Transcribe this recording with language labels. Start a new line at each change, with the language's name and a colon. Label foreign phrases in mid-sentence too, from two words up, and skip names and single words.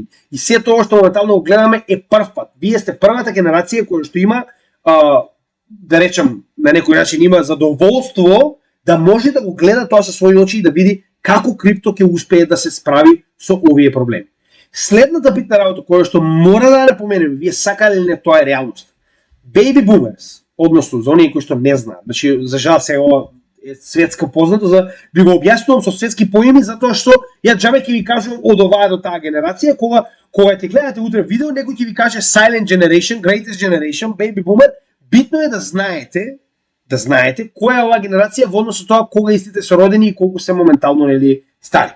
Macedonian: И се тоа што моментално го гледаме е прв пат. Вие сте првата генерација која што има, да речам, на некој начин има задоволство да може да го гледа тоа со своји очи и да види како крипто ќе успее да се справи со овие проблеми. Следната битна работа која што мора да напоменеме, вие сакале или не, тоа е реалност.
English: Baby boomers,
Macedonian: односно за оние кои што не знаат, значи за жал се ова е светска познато, за би го објаснувам со светски поими, затоа што ја џабе ќе ви кажувам од оваа до таа генерација, кога ќе гледате утре видео, некој ќе ви каже
English: Silent Generation, Greatest Generation, Baby Boomer,
Macedonian: битно е да знаете која е оваа генерација во однос со тоа кога истите се родени и колку се моментално нели стари.